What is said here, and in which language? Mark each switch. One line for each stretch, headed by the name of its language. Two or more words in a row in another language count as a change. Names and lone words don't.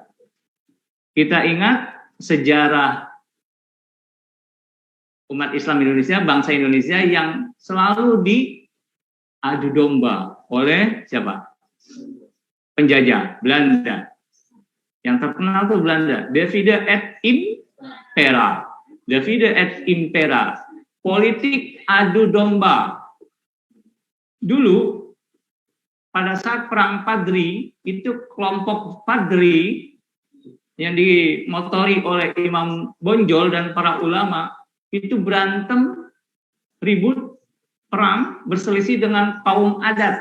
Indonesian: Kita ingat sejarah umat Islam Indonesia, bangsa Indonesia yang selalu diadu domba oleh siapa? Penjajah, Belanda. Yang terkenal itu Belanda.
Latin: Divide et impera. Divide et impera.
Indonesian: Politik adu domba. Dulu, pada saat perang Padri, itu kelompok Padri yang dimotori oleh Imam Bonjol dan para ulama, itu berantem, ribut, perang, berselisih dengan kaum adat.